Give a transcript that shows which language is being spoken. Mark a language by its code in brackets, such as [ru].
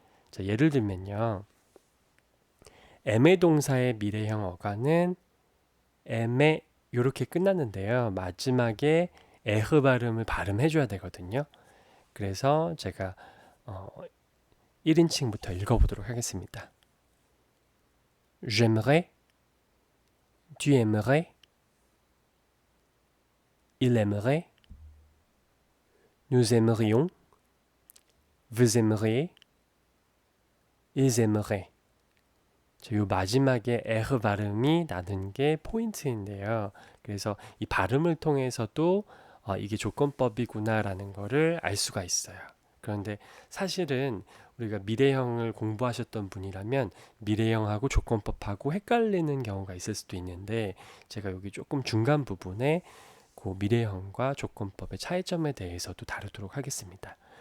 [ko] 자, 예를 들면요. 엠의 동사의 미래형 어간은 엠에 이렇게 끝났는데요. 마지막에 에흐 발음을 발음해줘야 되거든요. 그래서 제가 1인칭부터 읽어보도록 하겠습니다. [fr] J'aimerais, tu aimerais, il aimerait, nous aimerions, vous aimeriez, ils aimeraient. [ko] 이 마지막에 에흐 발음이 나는 게 포인트인데요. 그래서 이 발음을 통해서도 이게 조건법이구나라는 거를 알 수가 있어요. 그런데 사실은 우리가 미래형을 공부하셨던 분이라면 미래형하고 조건법하고 헷갈리는 경우가 있을 수도 있는데 제가 여기 조금 중간 부분에 그 미래형과 조건법의 차이점에 대해서도 다루도록 하겠습니다.